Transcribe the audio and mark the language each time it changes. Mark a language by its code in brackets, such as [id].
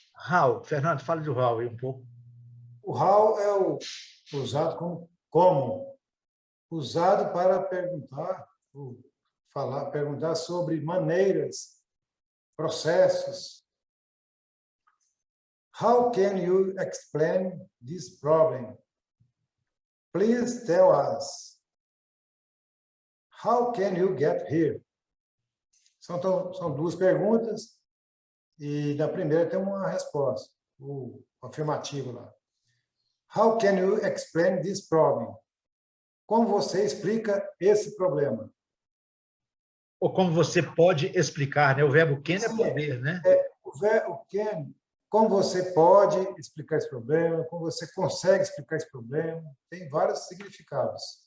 [pt] How? Fernando, fala de how aí um pouco. O how é usado como usado para perguntar, perguntar sobre maneiras, processos. [en] How can you explain this problem? Please tell us. How can you get here? [pt] São duas perguntas e na primeira tem uma resposta, o afirmativo lá. [en] How can you explain this problem? [pt] Como você explica esse problema? Ou como você pode explicar, né? O verbo can é poder, né? O verbo can, como você pode explicar esse problema, como você consegue explicar esse problema, tem vários significados.